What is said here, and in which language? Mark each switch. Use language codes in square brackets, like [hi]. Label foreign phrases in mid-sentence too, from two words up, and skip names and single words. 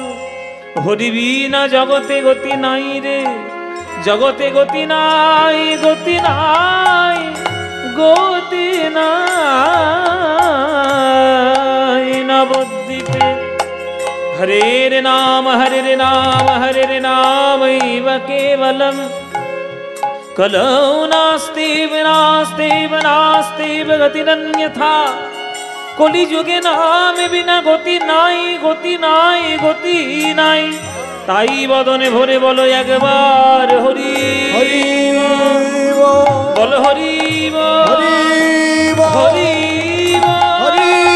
[bn] হরি বিনা জগতে গতি নাই রে, জগতে গতি নাই, গতি নাই, গতি নাই। [sa] নবদ্বীপে হরের নাম হরের নাম হরের নাম কেবলম কলৌ নাস্তি নাস্তি নাস্তি গতিরন্যথা। [bn] কলিযুগে নাম বিনা গতি নাই, গতি নাই, গতি নাই। তাই বদনে ভরে বলো একবার হরি হরি বল, হরি হরি হরি হরি